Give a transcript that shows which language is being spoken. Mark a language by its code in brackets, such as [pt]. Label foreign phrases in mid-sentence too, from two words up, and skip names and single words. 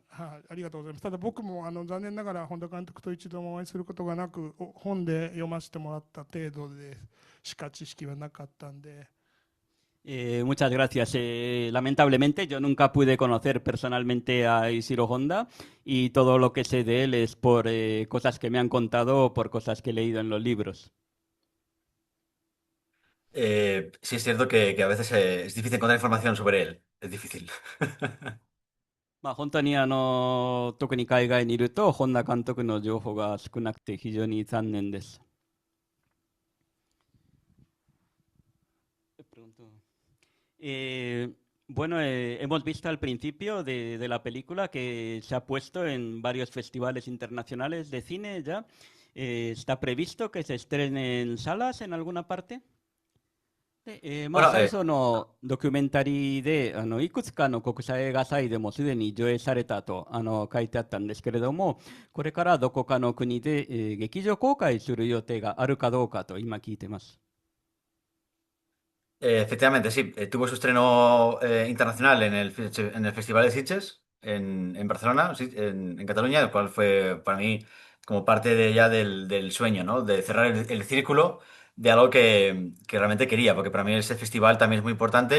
[ja] はい、ありがとうございます。ただ僕も残念ながら本田監督と一度もお会いすることがなく、本で読ませてもらった程度でしか知識はなかったんで。 [es] Muchas gracias. Lamentablemente yo nunca pude conocer personalmente a Ishiro Honda y todo lo que sé de él es por cosas que me han contado o por cosas que he leído en los libros. Sí es cierto que a veces es difícil encontrar información sobre él. Es difícil. [ja] まあ本当に特に海外にいると本田監督の情報が少なくて非常に残念です。 [es] Bueno, hemos visto al principio de la película que se ha puesto en varios festivales internacionales de cine ya. ¿Está previsto que se estrene en salas en alguna parte? [ja] で、まあ、 [es] Bueno, [ja] 最初のドキュメンタリーでいくつかの国際映画祭でもすでに上映されたと書いてあったんですけれども、これからどこかの国で、劇場公開する予定があるかどうかと今聞いてます。 [es] efectivamente, sí. Tuvo su estreno internacional en el Festival de Sitges, en Barcelona, sí, en Cataluña, el cual fue para mí como parte de ya del sueño, ¿no? De cerrar el círculo de algo que realmente quería, porque para mí ese festival también es muy importante.